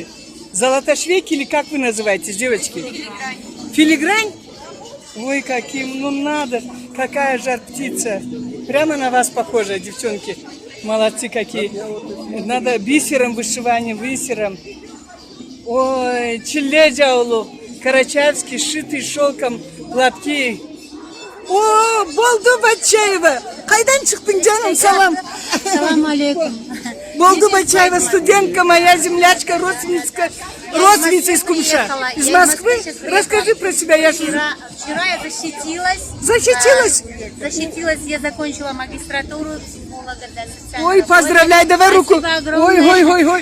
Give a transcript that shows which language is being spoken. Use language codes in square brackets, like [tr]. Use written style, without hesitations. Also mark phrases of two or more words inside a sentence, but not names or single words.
[ru] Золотошвейки или как вы называетесь, девочки? Филигрань. Филигрань? Ой, каким, ну надо, какая жар птица. Прямо на вас похожа, девчонки. Молодцы какие. Надо бисером вышиванием, бисером. Ой, Челледжаулу, карачаевский, сшитый шелком платки. О, Болду Бачаева! [krc] Кайдан чыктың жаным, салам! [ar] Салам алейкум. [ru] Болду Бачаева, студентка моя, землячка, родственница из Кумша, из Москвы. Расскажи про себя. Вчера я защитилась. Защитилась? Да, защитилась, я закончила магистратуру психолога для социальной Ой, поздравляй, давай руку. Ой.